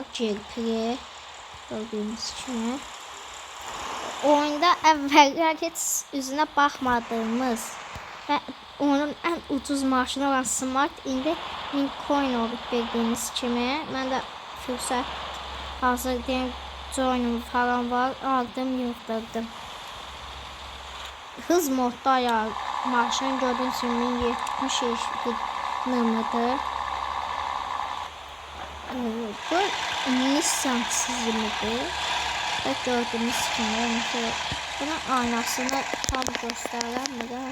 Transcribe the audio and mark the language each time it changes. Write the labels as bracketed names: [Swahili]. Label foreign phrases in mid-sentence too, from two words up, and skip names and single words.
[Azerbaijani] GLP. Gördüğünüz kimi. Oyunda əvvəllər heç üzünə baxmadığımız və onun ən ucuz maşını olan Smart indi Lincoln olub bildiğiniz kimi. Mən də fürsət hazır deyim, joinum falan var. Aldım, yığdırdım. Hız modda ayar maşın gördüğünüz kimi 1070 nımıdır. Bu Nissan çizimidir. [Turkish] Ve gördüğünüz gibi bunun aynasını tam gösteremem.